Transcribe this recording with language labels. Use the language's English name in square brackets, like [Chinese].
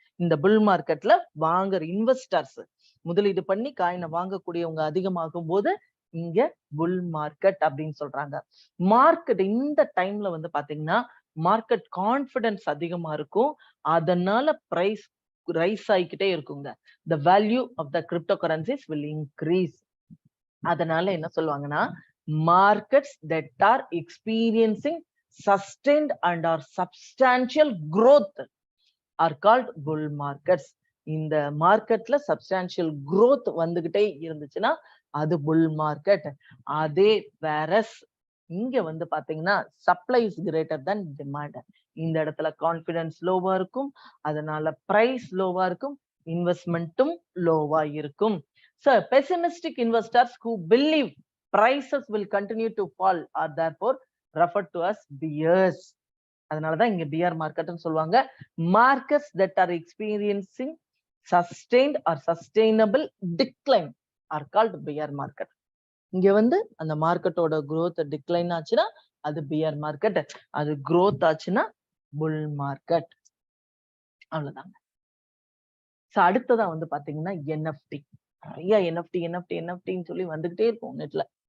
[Tamil] இந்த புல் மார்க்கெட்ல வாங்குற இன்வெஸ்டர்ஸ் முதலீடு பண்ணி காயினை வாங்கக்கூடியவங்க அதிகமாகும் போது இங்க புல் மார்க்கெட் அப்படின்னு சொல்றாங்க. மார்க்கெட் இந்த டைம்ல வந்து பாத்தீங்கன்னா மார்க்கெட் கான்பிடன்ஸ் அதிகமா இருக்கும், அதனால பிரைஸ் ரைஸ் ஆகிக்கிட்டே இருக்குங்க. [English] the value of the cryptocurrencies will increase. [Tamil] அதனால என்ன சொல்லுவாங்கன்னா, [English] markets that are experiencing sustained and are substantial growth are called bull markets. [Tamil] இந்த மார்க்கெட்ல சப்ஸ்டான்சியல் growth வந்துகிட்டே இருந்துச்சுன்னா அது புல் மார்க்கெட். அதே [English] whereas [Tamil] இங்க வந்து பாத்தீங்கன்னா [English] Supply is greater than demand. [Tamil] இந்த இடத்துல கான்பிடன்ஸ் லோவா இருக்கும், அதனால பிரைஸ் லோவா இருக்கும், இன்வெஸ்ட்மெண்ட்டும் லோவா இருக்கும். [English] So pessimistic investors who believe prices will continue to fall are therefore referred to as bears. [Tamil] அதனாலதான் இங்க பியர் மார்க்கெட்னு சொல்லுவாங்க. [English] Markets that are experiencing sustained or sustainable decline are called bear market. [Tamil] இங்க வந்து அந்த மார்க்கெட்டோட growth டிக்ளைன் ஆச்சுன்னா அது pier market, அது growth ஆச்சுன்னா புல் மார்க்கெட். அவ்வளவுதாங்க. சோ அடுத்ததா வந்து பாத்தீங்கன்னா NFT. நிறைய NFTன்னு சொல்லி வந்துகிட்டே இருக்கும் நெட்ல.